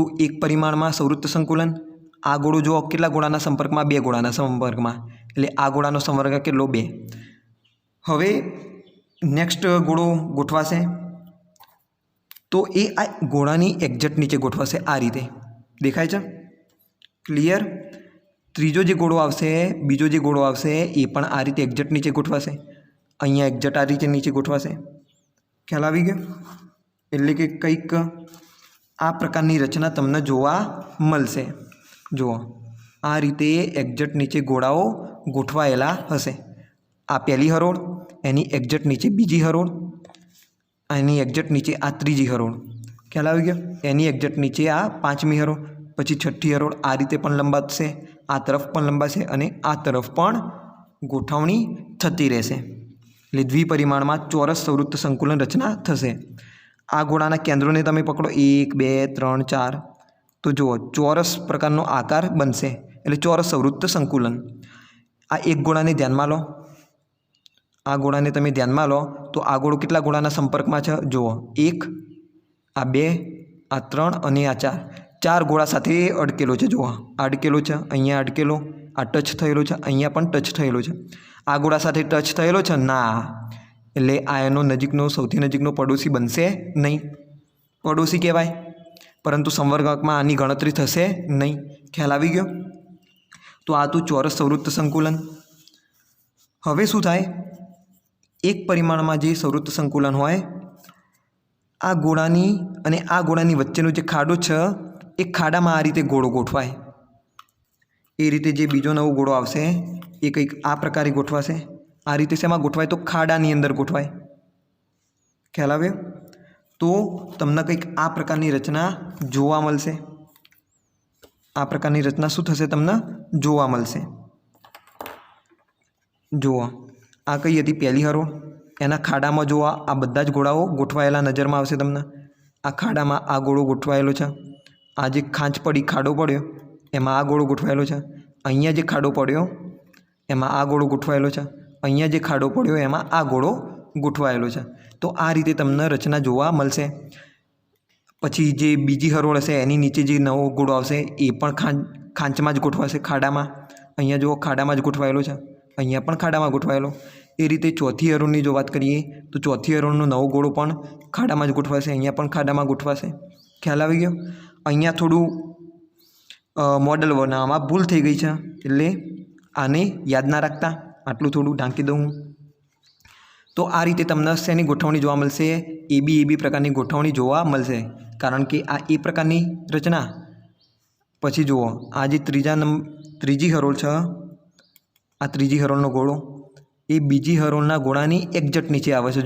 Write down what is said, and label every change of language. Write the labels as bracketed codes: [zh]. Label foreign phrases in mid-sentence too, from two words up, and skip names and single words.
[gu] એક પરિમાણમાં સંવૃત્ત સંકુલન। આ ગોળો જુઓ કેટલા ગોળાના સંપર્કમાં? બે ગોળાના સંપર્કમાં, એટલે આ ગોળાનો સંવર્ગાકાર કેટલો? 2। હવે નેક્સ્ટ ગોળો ગોઠવાશે તો એ આ ગોળાની એક્ઝેક્ટ નીચે ગોઠવાશે। આ રીતે દેખાય છે? ક્લિયર? ત્રીજો જે ગોળો આવશે, બીજો જે ગોળો આવશે એ પણ આ રીતે એક્ઝેક્ટ નીચે ગોઠવાશે। અહીંયા એક્ઝેક્ટ આ રીતે નીચે ગોઠવાશે। ખ્યાલ આવી ગયો? એટલે કે કંઈક આ પ્રકારની રચના તમને જોવા મળશે। જુઓ આ રીતે એક્ઝેક્ટ નીચે ગોળાઓ ગોઠવાયેલા હશે। આ પહેલી હરોળ, એની એક્ઝેક્ટ નીચે બીજી હરોળ, એની એક્ઝેક્ટ નીચે આ ત્રીજી હરોળ। ખ્યાલ આવી ગયો? એની એક્ઝેક્ટ નીચે આ પાંચમી હરોળ, પછી છઠ્ઠી હરોળ। આ રીતે પણ લંબાશે, આ તરફ પણ લંબાશે અને આ તરફ પણ ગોઠવણી થતી રહેશે। એટલે દ્વિપરિમાણમાં ચોરસ સંવૃત્ત સંકુલન રચના થશે। આ ગોળાના કેન્દ્રોને તમે પકડો 1 2 3 4। તો જુઓ ચોરસ પ્રકારનો આકાર બનશે, એટલે ચોરસ સંવૃત્ત સંકુલન। આ એક ગોળાને ધ્યાનમાં લો। આ ગોળાને તમે ધ્યાનમાં લો તો આ ગોળો કેટલા ગોળાના સંપર્કમાં છે? જુઓ 1, આ 2, આ 3 અને આ 4। 4 ગોળા સાથે અડકેલો છે। જુઓ અડકેલો છે, અહીંયા અડકેલો, આ ટચ થયેલો છે, અહીંયા પણ ટચ થયેલો છે। આ ગોળા સાથે ટચ થયેલો છે? ના, એટલે આ એનો નજીકનો સૌથી નજીકનો પડોશી બનશે નહીં। પડોશી કહેવાય, પરંતુ સંવર્ગાંકમાં આની ગણતરી થશે નહીં। ખ્યાલ આવી ગયો? તો આ તો ચોરસ સંવૃત્ત સંકુલન। હવે શું થાય? એક પરિમાણમાં જે સંવૃત્ત સંકુલન હોય, આ ગોળાની અને આ ગોળાની વચ્ચેનો જે ખાડો છે એ ખાડામાં આ રીતે ગોળો ગોઠવાય। એ રીતે જે બીજો નવો ગોળો આવશે એ કંઈક આ પ્રકારે ગોઠવાશે। આ રીતે શેમાં ગોઠવાય? તો ખાડાની અંદર ગોઠવાય। ખ્યાલ આવ્યો? તો તમને કંઈક આ પ્રકારની રચના જોવા મળશે। આ પ્રકારની રચના શું થશે? તમને જોવા મળશે। જુઓ આ કઈ હતી? પહેલી હરોળ। એના ખાડામાં જોવા આ બધા જ ગોળાઓ ગોઠવાયેલા નજરમાં આવશે તમને। આ ખાડામાં આ ગોળો ગોઠવાયેલો છે। આ જે ખાંચ પડી, ખાડો પડ્યો, એમાં આ ગોળો ગોઠવાયેલો છે। અહીંયા જે ખાડો પડ્યો એમાં આ ગોળો ગોઠવાયેલો છે। અહીંયા જે ખાડો પડ્યો એમાં આ ગોળો ગોઠવાયેલો છે। તો આ રીતે તમને રચના જોવા મળશે। પછી જે બીજી હરોળ હશે એની નીચે જે નવો ગોળો આવશે એ પણ ખાંચમાં જ ગોઠવાશે, ખાડામાં। અહીંયા જુઓ ખાડામાં જ ગોઠવાયેલો છે, અહીંયા પણ ખાડામાં ગોઠવાયેલો। એ રીતે ચોથી હરોળની જો વાત કરીએ તો ચોથી હરોળનો નવો ગોળો પણ ખાડામાં જ ગોઠવાશે, અહીંયા પણ ખાડામાં ગોઠવાશે। ખ્યાલ આવી ગયો? અહીંયા થોડું મૉડલ બનાવવામાં ભૂલ થઈ ગઈ છે, એટલે આને યાદ ના રાખતા। આટલું થોડું ઢાંકી દઉં। તો આ રીતે તમને શેની ગોઠવણી જોવા મળશે? એ બી પ્રકારની ગોઠવણી જોવા મળશે, કારણ કે આ એ પ્રકારની રચના। પછી જુઓ આ જે ત્રીજી હરોળ છે, આ ત્રીજી હરોળનો ગોળો એ બીજી હરોળના ગોળાની એક્ઝેક્ટ નીચે આવે છે।